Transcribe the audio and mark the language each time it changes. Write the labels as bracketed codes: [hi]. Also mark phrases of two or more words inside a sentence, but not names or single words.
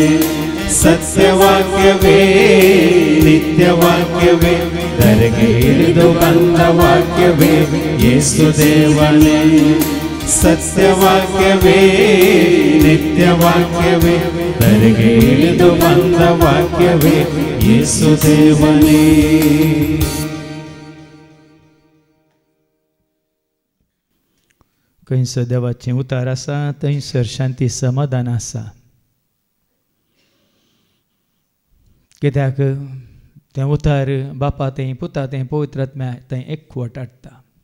[kn] ಸತ್ಯವಾಕ್ಯವೇ ನಿತ್ಯವಾಕ್ಯವೇ ಧರೆಗೆ ಇಳಿದು ಬಂದ ವಾಕ್ಯವೇ ಯೇಸುದೇವನೇ. ಸತ್ಯವಾಕ್ಯವೇ ನಿತ್ಯವಾಕ್ಯವೇ ಧರೆಗೆ ಇಳಿದು ಬಂದ ವಾಕ್ಯವೇ ಯೇಸು ದೇವನೇ. [kok] खंयसर देवाचें उतार आसा थंयसर शांती समाधान आसा. कित्याक तें उतार बापा तें पुता तें पवित्र आत्म्या तें एकवट हाडटा.